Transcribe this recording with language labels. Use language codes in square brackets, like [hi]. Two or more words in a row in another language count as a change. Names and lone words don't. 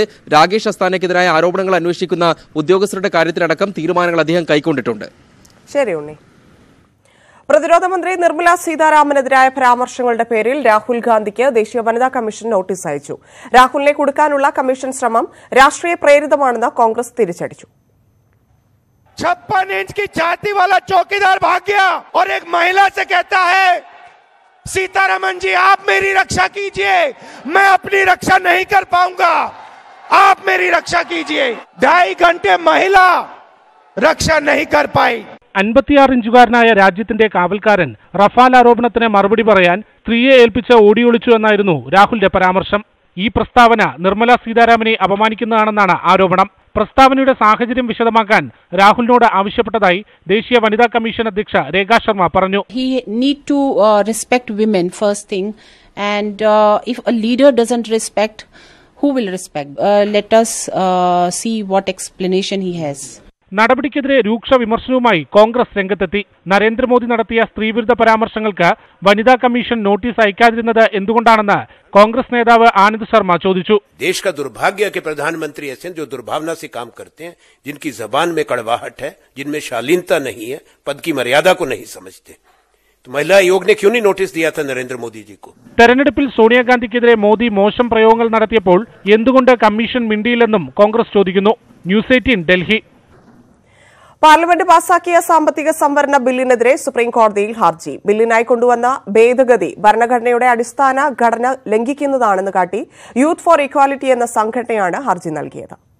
[ml] രാകേഷ് അസ്താനയ്ക്കെതിരായ ആരോപണങ്ങൾ അന്വേഷിക്കുന്ന ഉദ്യോഗസ്ഥരുടെ കാര്യത്തിലടക്കം തീരുമാനങ്ങൾ അദ്ദേഹം കൈക്കൊണ്ടിട്ടുണ്ട്. ശരി ഉണ്ണി. പ്രതിരോധ മന്ത്രി നിർമ്മല സീതാരാമനെതിരായ പരാമർശങ്ങളുടെ പേരിൽ രാഹുൽ ഗാന്ധിക്ക് ദേശീയ വനിതാ കമ്മീഷൻ നോട്ടീസ് അയച്ചു. രാഹുലിനെ കുടുക്കാനുള്ള കമ്മീഷൻ ശ്രമം രാഷ്ട്രീയ പ്രേരിതമാണെന്ന് കോൺഗ്രസ് തിരിച്ചടിച്ചു. [hi] 56 इंच की छाती वाला चौकीदार भाग गया और एक महिला से कहता है सीतारमन जी आप मेरी रक्षा कीजिए, मैं अपनी रक्षा नहीं कर पाऊंगा, आप मेरी रक्षा कीजिए. 2.5 घंटे महिला रक्षा नहीं कर पाई. [ml] 56 ഇഞ്ചുകാരനായ രാജ്യത്തിന്റെ കാവൽക്കാരൻ റഫാൽ ആരോപണത്തിന് മറുപടി പറയാൻ സ്ത്രീയെ ഏൽപ്പിച്ച് ഓടിയൊളിച്ചു എന്നായിരുന്നു രാഹുലിന്റെ പരാമർശം. ഈ പ്രസ്താവന നിർമ്മല സീതാരാമനെ അപമാനിക്കുന്നതാണെന്നാണ് ആരോപണം. പ്രസ്താവനയുടെ സാഹചര്യം വിശദമാക്കാൻ രാഹുലിനോട് ആവശ്യപ്പെട്ടതായി ദേശീയ വനിതാ കമ്മീഷൻ അധ്യക്ഷ രേഖ ശർമ്മ പറഞ്ഞു. [en] He need to respect women first thing, and if a leader doesn't respect, who will respect? Let us see what explanation he has. [ml] നടപടിക്കെതിരെ രൂക്ഷ വിമർശനവുമായി കോൺഗ്രസ് രംഗത്തെത്തി. നരേന്ദ്രമോദി നടത്തിയ സ്ത്രീവിരുദ്ധ പരാമർശങ്ങൾക്ക് വനിതാ കമ്മീഷൻ നോട്ടീസ് അയക്കാതിരുന്നത് എന്തുകൊണ്ടാണെന്ന് കോൺഗ്രസ് നേതാവ് ആനന്ദ് ശർമ്മ ചോദിച്ചു. [hi] देश का दुर्भाग्य है कि प्रधानमंत्री ऐसे जो दुर्भावना से काम करते हैं, जिनकी जबान में कड़वाहट है, जिनमें शालीनता नहीं है, पद की मर्यादा को नहीं समझते. तो महिला आयोग ने क्यों नहीं नोटिस दिया था नरेंद्र मोदी जी को? [ml] തെരഞ്ഞെടുപ്പിൽ സോണിയാഗാന്ധിക്കെതിരെ മോദി മോശം പ്രയോഗങ്ങൾ നടത്തിയപ്പോൾ എന്തുകൊണ്ട് കമ്മീഷൻ മിണ്ടിയില്ലെന്നും കോൺഗ്രസ് ചോദിക്കുന്നു. ന്യൂസ് 18 ഡൽഹി. പാർലമെന്റ് പാസാക്കിയ സാമ്പത്തിക സംവരണ ബില്ലിനെതിരെ സുപ്രീംകോടതിയിൽ ഹർജി. ബില്ലിനായി കൊണ്ടുവന്ന ഭേദഗതി ഭരണഘടനയുടെ അടിസ്ഥാന ഘടന ലംഘിക്കുന്നതാണെന്ന് കാട്ടി യൂത്ത് ഫോർ ഇക്വാലിറ്റി എന്ന സംഘടനയാണ് ഹർജി നൽകിയത്.